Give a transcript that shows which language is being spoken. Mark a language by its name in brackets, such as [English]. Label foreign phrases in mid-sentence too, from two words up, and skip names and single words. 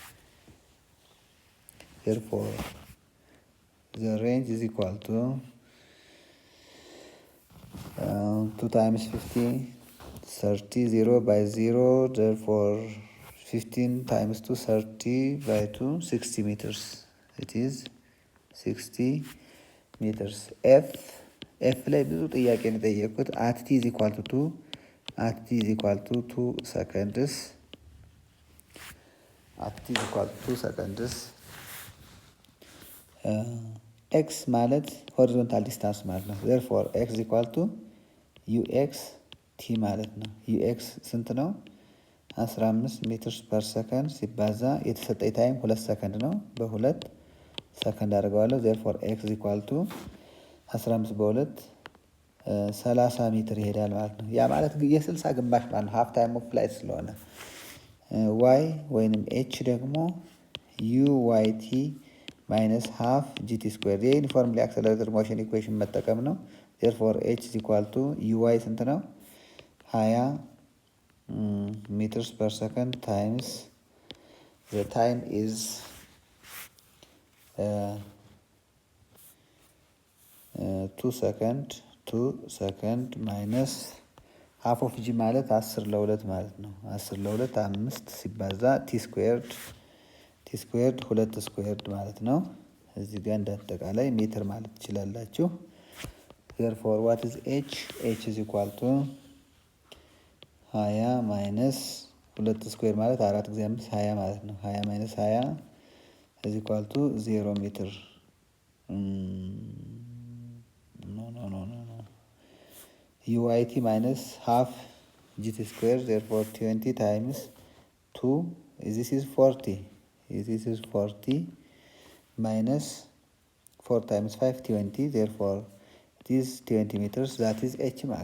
[English] Therefore the range is equal to 2 times 50, 30, 0 by 0, therefore 15 times 2, 30 by 2, 60 meters. It is 60 meters. [Amharic] F ላይ ብዙ ጥያቄ ነው የጠየቁት። [English] at t is equal to 2, at t is equal to 2 seconds, at t is equal to 2 seconds. x ማለት horizontal distance ማለት ነው። therefore x is equal to ux t ማለት ነው። ux ስንት ነው? [Amharic] 15 [English] meter per second [Amharic] ሲባዛ የተሰጠኝ ታይም 2 ሰከንድ ነው። በ2 ሰከንድ አድርገዋለሁ። [English] therefore x is equal to 15 [Amharic] በ2 30 ሜትር ይሄዳል ማለት ነው። ያ ማለት የ60 ግማሽ ማለት ነው። [English] half time of flight [Amharic] ስለሆነ y ወይንም h ደግሞ [English] uyt minus half gt square of uniformly accelerated motion equation [Amharic] መጠቀም ነው። [English] therefore h is equal to uy [Amharic] ስንት ነው? [English] 20 meters per second times the time is 2 second minus half of g [Amharic] ማለት 10 ለ2 ማለት ነው። 10 ለ2 5 ሲባዛ [English] t squared 2 squared [Amharic] ማለት ነው። እዚህ ጋር እንዳጠቃላይ ሜትር ማለት ትችላላችሁ። [English] therefore what is h? h is equal to 20 minus 2 square [Amharic] ማለት 4 ጊዜ 5 20 ማለት ነው። [English] 20 minus 20 is equal to 0 ሜትር uyt minus half gt square, therefore 20 times 2, this is 40, this is 40 minus 4 times 5, 20, therefore it is 20 meters, that is h max.